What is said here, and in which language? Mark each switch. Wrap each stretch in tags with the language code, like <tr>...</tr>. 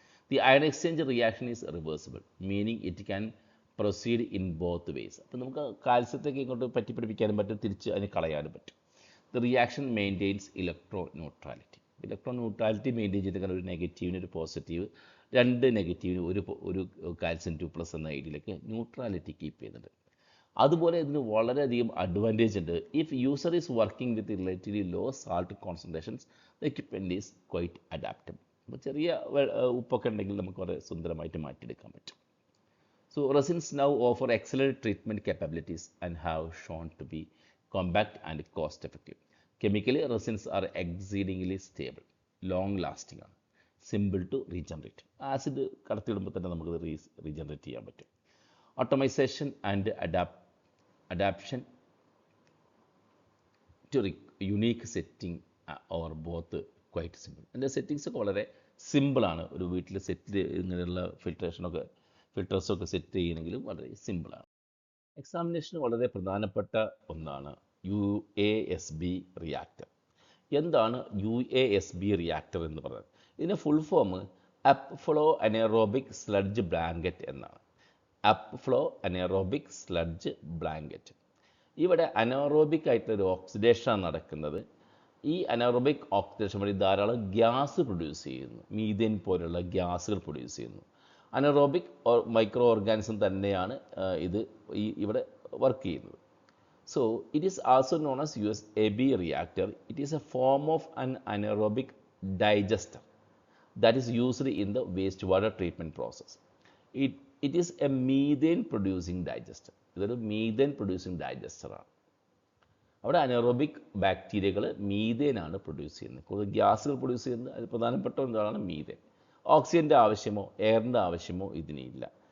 <en>The ion exchange reaction is reversible, meaning it can proceed in both ways.</en> <ml>അപ്പോൾ നമുക്ക് കാൽസ്യത്തേക്ക് ഇങ്ങോട്ട് പറ്റിപ്പിടിപ്പിക്കാനും പറ്റും, തിരിച്ച് അതിന് കളയാനും പറ്റും.</ml> <en>The reaction maintains electroneutrality.</en> <ml>Electron maintain ചെയ്തിട്ട് ഒരു നെഗറ്റീവിന് ഒരു പോസിറ്റീവ്, 2 നെഗറ്റീവിന് ഒരു കാൽസ്യം 2+ എന്ന ഐഡിയയിലേക്ക് ന്യൂട്രാലിറ്റി കീപ്പ് ചെയ്യുന്നുണ്ട്. അതുപോലെ ഇതിന് വളരെയധികം അഡ്വാൻറ്റേജ് ഉണ്ട്.</ml> <en>If user is working with relatively low salt concentrations the equipment is quite adaptable.</en> <ml>അപ്പോൾ ചെറിയ ഉപ്പൊക്കെ ഉണ്ടെങ്കിൽ നമുക്ക് വളരെ സുന്ദരമായിട്ട് മാറ്റിയെടുക്കാൻ പറ്റും.</ml> <en>So resins now offer excellent treatment capabilities and have shown to be compact and cost effective. Chemically, resins are exceedingly stable, long lasting</en> <ml>ആണ്,</ml> <en>Simple to regenerate.</en> <ml>Acid കടത്തിയിടുമ്പോൾ തന്നെ നമുക്കത് റീജനറേറ്റ് ചെയ്യാൻ പറ്റും.</ml> <en>Automisation and adaption quite unique setting or both quite simple.</en> <ml>അതിൻ്റെ settings ഒക്കെ വളരെ സിമ്പിളാണ്. ഒരു വീട്ടിൽ സെറ്റ് ഇങ്ങനെയുള്ള ഫിൽറ്റേഴ്സൊക്കെ സെറ്റ് ചെയ്യണമെങ്കിലും വളരെ സിമ്പിളാണ്. എക്സാമിനേഷന് വളരെ പ്രധാനപ്പെട്ട ഒന്നാണ് UASB റിയാക്ടർ. എന്താണ് UASB റിയാക്ടർ എന്ന് പറയുന്നത്? ഇതിൻ്റെ full form അപ്ഫ്ലോ anaerobic sludge blanket എന്നാണ്. അപ്ഫ്ലോ അനേറോബിക് സ്ലഡ്ജ് ബ്ലാങ്കറ്റ്. ഇവിടെ അനേറോബിക് ആയിട്ടുള്ളൊരു ഓക്സിഡേഷനാണ് നടക്കുന്നത്. ഈ അനേറോബിക് ഓക്സിഡേഷൻ വഴി ധാരാളം ഗ്യാസ് പ്രൊഡ്യൂസ് ചെയ്യുന്നു. മീഥേൻ പോലുള്ള ഗ്യാസുകൾ പ്രൊഡ്യൂസ് ചെയ്യുന്നു. അനേറോബിക് മൈക്രോ ഓർഗാനിസം തന്നെയാണ് ഇവിടെ വർക്ക് ചെയ്യുന്നത്.</ml> <en>So it is also known as UASB reactor. It is a form of an anaerobic digester that is used in the wastewater treatment process. It is a methane producing digester.</en> <ml>ഇതൊരു methane producing ഡൈജസ്റ്ററാണ്. അവിടെ anaerobic ബാക്ടീരിയകൾ മീഥേനാണ് produce ചെയ്യുന്നത്. കൂടുതൽ ഗ്യാസുകൾ produce ചെയ്യുന്നത് അതിൽ പ്രധാനപ്പെട്ട ഒന്നാണ് methane. ഓക്സിജൻ്റെ ആവശ്യമോ എയറിൻ്റെ ആവശ്യമോ ഇതിനില്ല.</ml>